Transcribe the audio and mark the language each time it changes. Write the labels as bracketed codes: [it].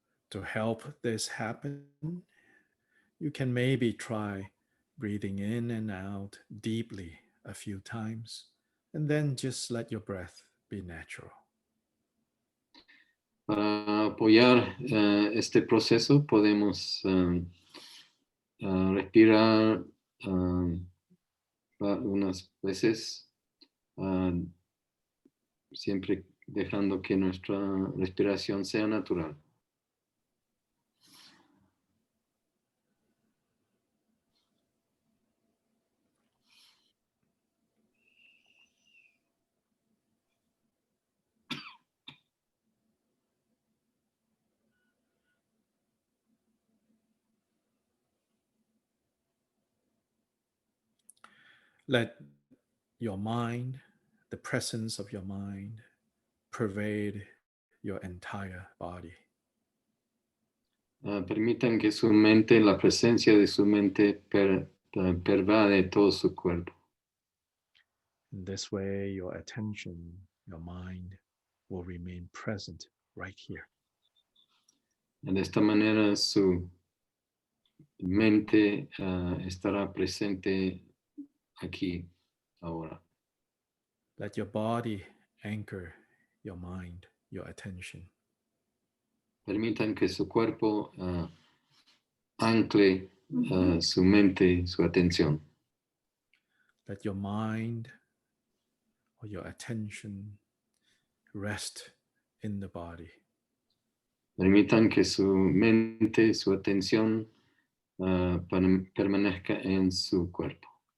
[en] To help this happen, you can maybe try breathing in and out deeply a few times, and then just let your breath be natural. [es] Para apoyar este proceso podemos respirar unas veces, siempre dejando que nuestra respiración sea natural. [en] Let your mind, the presence of your mind, pervade your entire body. [es] Permitan que su mente, la presencia de su mente pervade todo su cuerpo. [en] In this way, your attention, your mind will remain present right here. [es] De esta manera su mente estará presente aquí, ahora. [en] Let your body anchor your mind, your attention. [es] Permitan que su cuerpo ancle su mente, su atención. [en] Let your mind or your attention rest in the body. [es] Permitan que su mente, su atención permanezca en su cuerpo.